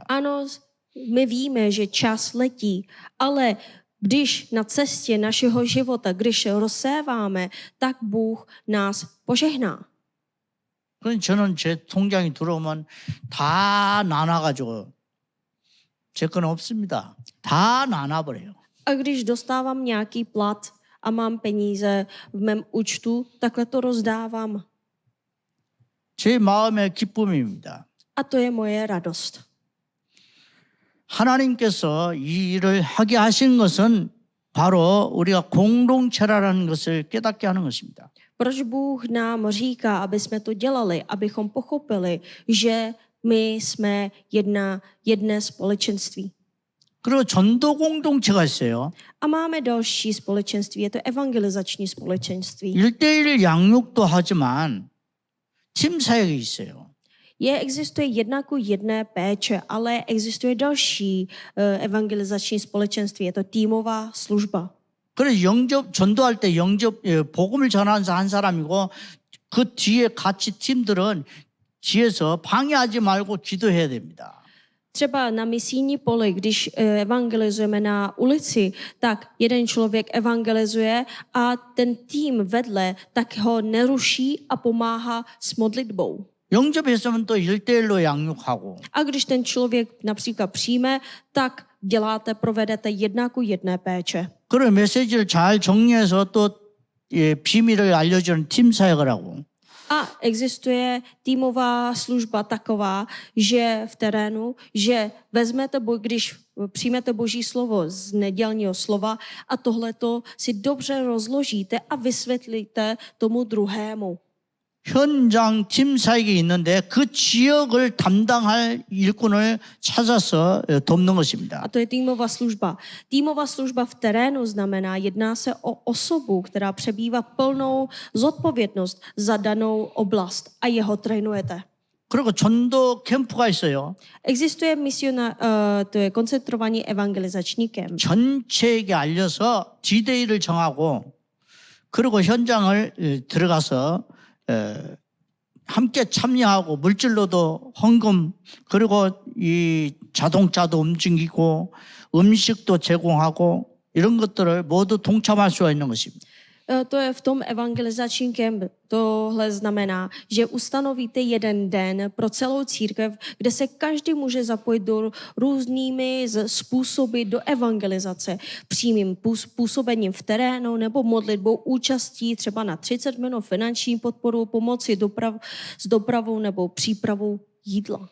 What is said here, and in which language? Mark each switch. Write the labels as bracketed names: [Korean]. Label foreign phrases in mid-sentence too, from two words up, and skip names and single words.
[Czech] Ano, my víme, že čas letí, ale když na cestě našeho života, když rozséváme, tak Bůh nás požehná. [Korean] 그럼 저는 제 통장이 들어오면 다 나눠가지고 제 건 없습니다. 다 나눠버려요. [Czech] A když dostávám nějaký plat a mám peníze v mém účtu, takhle to rozdávám. [Korean] 제 마음의 기쁨입니다. [Czech] A to je moje radost. [Korean] 하나님께서 이 일을 하게 하신 것은 바로 우리가 공동체라는 것을 깨닫게 하는 것입니다. [Czech] Proč Bůh nám říká, aby jsme to dělali, abychom pochopili, že my jsme jedné společenství. [Korean] 그리고 전도 공동체가 있어요. [Czech] A máme další společenství, je to evangelizační společenství. [Korean] 1:1 양육도 하지만 팀 사역이 있어요. [Czech] Existuje jedna ku jedné péče, ale existuje další evangelizační společenství. Je to týmová služba. [Korean] 그래서 전도할 때 복음을 전하는 한 사람이고 그 뒤에 같이 팀들은 뒤에서 방해하지 말고 기도해야 됩니다. [Czech] Třeba na misijní poli, když evangelizujeme na ulici, tak jeden člověk evangelizuje a ten tým vedle tak ho neruší a pomáhá s modlitbou. [Korean] 영접했으면 또 1대1로 양육하고 [Czech] A když ten člověk například přijme, tak provedete jedna ku jedné péče. [Korean] 그런 메시지를 잘 정리해서 또 비밀을 알려주는 팀 사역을 하고 [Czech] A existuje týmová služba taková, že v terénu, že když přijmete Boží slovo z nedělního slova a tohleto si dobře rozložíte a vysvětlíte tomu druhému. [Korean] 현장 팀 사역이 있는데 그 지역을 담당할 일꾼을 찾아서 돕는 것입니다. [Czech] A to je týmová služba. Týmová služba v terénu znamená, jedná se o osobu, která přebývá plnou zodpovědnost za danou oblast a jeho trénujete. [Korean] 그리고 전도 캠프가 있어요. [Czech] Existuje to je koncentrovaný evangelizační kemp. [Korean] 전체에게 알려서 D-Day를 정하고 그리고 현장을 들어가서 함께 참여하고 물질로도 헌금 그리고 이 자동차도 움직이고 음식도 제공하고 이런 것들을 모두 동참할 수가 있는 것입니다. [Czech] To je v tom evangelizačním kemp. Tohle znamená, že ustanovíte jeden den pro celou církev, kde se každý může zapojit do různými způsoby do evangelizace. Přímým působením v terénu nebo modlitbou účastí třeba na 30 minut finanční podporu, pomoci s dopravou nebo přípravou jídla.